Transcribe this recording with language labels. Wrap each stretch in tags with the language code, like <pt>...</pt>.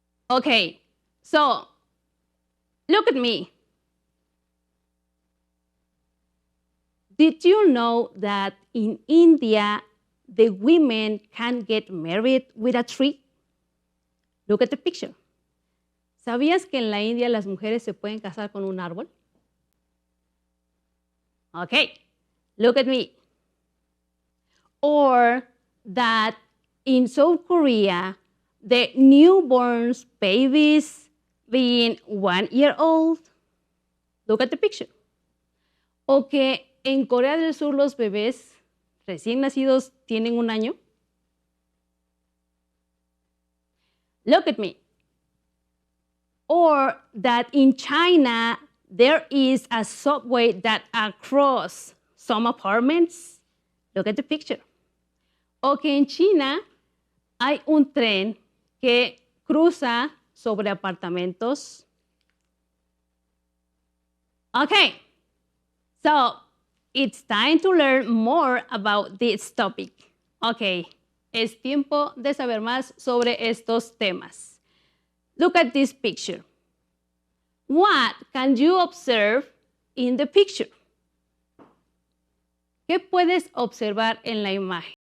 <en>Okay, so look at me. Did you know that in India, the women can get married with a tree? Look at the picture.</en> <es>¿Sabías que en la India las mujeres se pueden casar con un árbol?</es> <en>Okay, look at me. Or that in South Korea, the newborn babies being 1 year old. Look at the picture.</en> <es>O que en Corea del Sur los bebés recién nacidos tienen 1 año.</es> <en>Look at me. Or that in China, there is a subway that across some apartments. Look at the picture.</en> <es>O que en China hay un tren que cruza sobre apartamentos.</es> <en>Okay, so it's time to learn more about this topic.</en> <es>Okay, es tiempo de saber más sobre estos temas.</es> <en>Look at this picture. What can you observe in the picture?</en> <es>¿Qué puedes observar en la imagen?</es>